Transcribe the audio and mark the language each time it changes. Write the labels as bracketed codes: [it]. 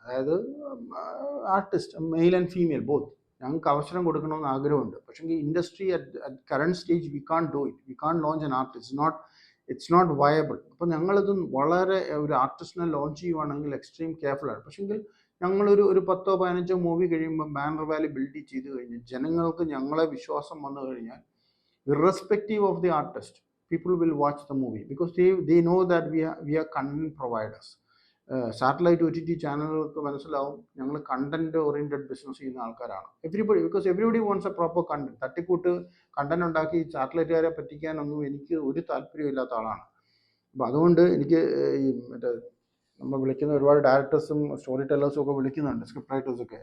[en] അതായത് artist male and female both [ml] ഞങ്ങൾക്ക് അവസരം കൊടുക്കണമെന്ന് ആഗ്രഹമുണ്ട്. പക്ഷേ [en] Industry at current stage we can't do it. We can't launch an artist. It's not viable. [ml] അപ്പോൾ ഞങ്ങളിത് വളരെ ഒരു ആർട്ടിസ്റ്റിനെ ലോഞ്ച് ചെയ്യുവാണെങ്കിൽ എക്സ്ട്രീം കെയർഫുള്ളാണ്. പക്ഷേങ്കിൽ ഞങ്ങളൊരു 10-15 മൂവി കഴിയുമ്പോൾ ബാനർ വാല്യൂ ബിൽഡ് ചെയ്ത് കഴിഞ്ഞ് ജനങ്ങൾക്ക് ഞങ്ങളെ വിശ്വാസം വന്നു കഴിഞ്ഞാൽ [en] irrespective of the artist, people will watch the movie because they know that we are content providers. [ml] Satellite OTT ചാനലുകൾക്ക് മനസ്സിലാവും ഞങ്ങൾ കണ്ടന്റ് ഓറിയന്റഡ് ബിസിനസ് ചെയ്യുന്ന ആൾക്കാരാണ്. [en] Everybody wants a proper content. [ml] തട്ടിക്കൂട്ട് കണ്ടന്റ് ഉണ്ടാക്കി സാറ്റലൈറ്റുകാരെ പറ്റിക്കാനൊന്നും എനിക്ക് ഒരു താല്പര്യമില്ലാത്ത ആളാണ്. അപ്പോൾ അതുകൊണ്ട് എനിക്ക് ഈ മറ്റേ നമ്മൾ വിളിക്കുന്ന ഒരുപാട് ഡയറക്ടേഴ്സും സ്റ്റോറി ടെല്ലേഴ്സും ഒക്കെ വിളിക്കുന്നുണ്ട്, സ്ക്രിപ്റ്റ് റൈറ്റേഴ്സൊക്കെ.